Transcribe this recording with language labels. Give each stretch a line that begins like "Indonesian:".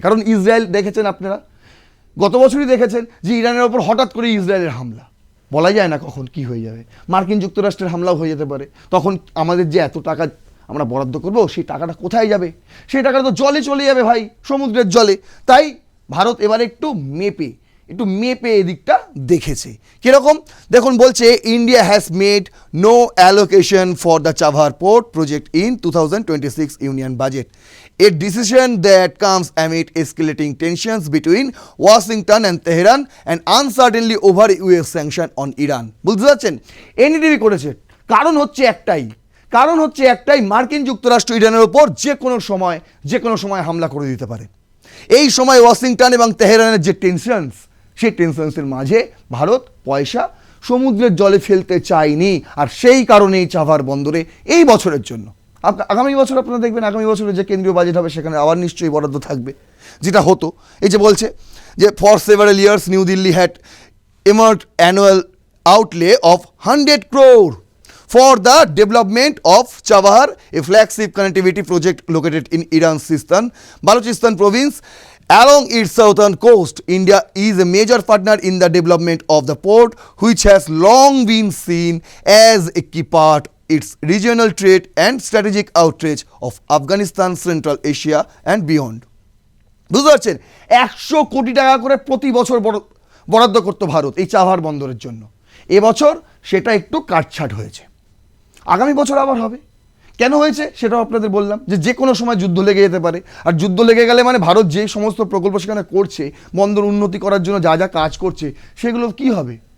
Bangla: কারণ ইসরায়েল দেখেছেন আপনারা, গত বছরই দেখেছেন যে ইরানের ওপর হঠাৎ করে ইসরায়েলের হামলা, বলা যায় না কখন কি হয়ে যাবে। মার্কিন যুক্তরাষ্ট্রের হামলাও হয়ে যেতে পারে। তখন আমাদের যে এত টাকা আমরা বরাদ্দ করব, সেই টাকাটা কোথায় যাবে? সেই টাকাটা তো জলে চলে যাবে ভাই, সমুদ্রের জলে। তাই ভারত এবারে একটু মেপে এদিকটা দেখেছে। কীরকম দেখুন, বলছে
English: India has made no allocation for the Chabahar port project in 2026 union budget, a decision that comes amid escalating tensions between Washington and Tehran and uncertainty over US sanction on Iran।
Bangla: বুঝতে পারছেন, এনডিটিভি করেছে। কারণ হচ্ছে একটাই, মার্কিন যুক্তরাষ্ট্র ইরানের ওপর যে কোনো সময় হামলা করে দিতে পারে। এই সময় ওয়াশিংটন এবং তেহরানের যে সেই টেনশনসের মাঝে ভারত পয়সা সমুদ্রের জলে ফেলতে চায়নি। আর সেই কারণেই চাবহার বন্দরে এই বছরের জন্য, আগামী বছর আপনারা দেখবেন, আগামী বছরে যে কেন্দ্রীয় বাজেট হবে সেখানে আবার নিশ্চয়ই বরাদ্দ থাকবে। যেটা হতো, এই যে বলছে যে
English: For several years New Delhi had earmarked annual outlay of 100 crore for the development of Chabahar, a flagship connectivity project located in Iran's Sistan, Balochistan province along its southern coast. India is a major partner in the development of the port, which has long been seen as a key part its regional trade and strategic outreach of Afghanistan, Central Asia and beyond.
Bangla: বুঝতে পারছেন, 100 কোটি টাকা করে প্রতি বছর বরাদ্দ করতো ভারত এই চাবহার বন্দরের জন্য। এবছর সেটা একটু কাটছাট হয়েছে, আগামী বছর আবার হবে। কেন হয়েছে সেটাও আপনাদের বললাম, যে কোনো সময় যুদ্ধ লেগে যেতে পারে। আর যুদ্ধ লেগে গেলে মানে ভারত যে সমস্ত প্রকল্প সেখানে করছে, বন্দর উন্নতি করার জন্য যা কাজ করছে, সেগুলো কি হবে?